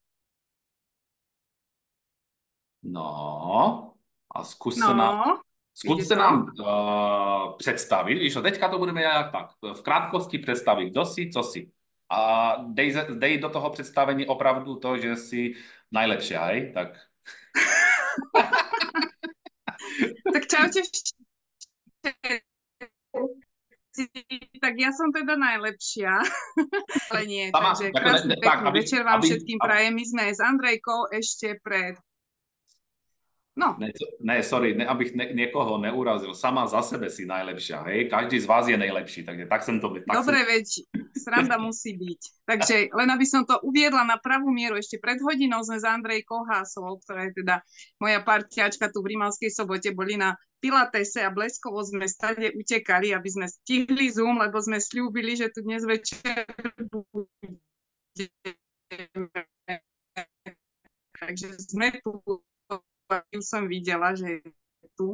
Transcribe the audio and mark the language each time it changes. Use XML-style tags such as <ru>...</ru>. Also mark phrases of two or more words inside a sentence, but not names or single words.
<cs>No, a zkus se nám představit, víš, teďka to budeme nějak tak, v krátkosti představit, kdo jsi, co jsi. A dej do toho představení opravdu to, že jsi najlepšia, hej?</cs> <sk>Tak. Tak čaute. Tak ja som teda najlepšia, ale nie, takže krásny pekný večer vám všetkým prajem. My sme s Andrejkou ešte pred... No.</sk> <cs>Sorry, abych někoho neurazil.</cs> <sk>Sama za sebe si najlepšia, hej?</sk> <cs>Každý z vás je nejlepší, takže tak jsem to...</cs> <sk>Dobre, veď sranda musí byť. Takže len aby som to uviedla na pravú mieru, ešte pred hodinou sme s Andrejkou Hásovou, ktorá je teda moja partiačka tu v Rimavskej Sobote, boli na Pilatese a bleskovo sme stade utekali, aby sme stihli Zoom, lebo sme sľúbili, že tu dnes večer Takže sme tu, už som videla, že je tu.</sk>